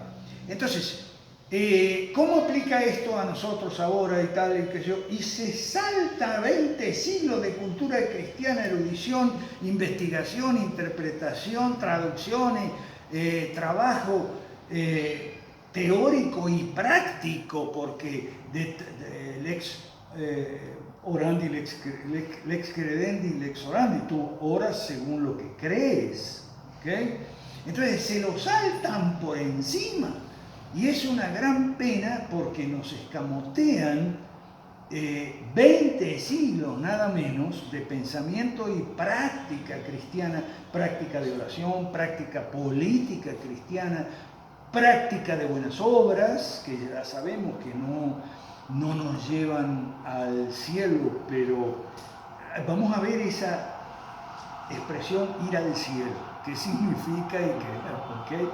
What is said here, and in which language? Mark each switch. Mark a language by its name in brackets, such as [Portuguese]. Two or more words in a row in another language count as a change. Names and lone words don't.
[Spanish] Entonces, ¿cómo aplica esto a nosotros ahora y tal? Y se salta 20 siglos de cultura cristiana, erudición, investigación, interpretación, traducciones, trabajo teórico y práctico, porque [Latin] lex orandi, lex credendi, lex orandi, [Spanish] tú oras según lo que crees, ¿okay? Entonces se lo saltan por encima. Y es una gran pena porque nos escamotean 20 siglos nada menos de pensamiento y práctica cristiana, práctica de oración, práctica política cristiana, práctica de buenas obras, que ya sabemos que no nos llevan al cielo, pero vamos a ver esa expresión ir al cielo, qué significa y qué, ¿ok?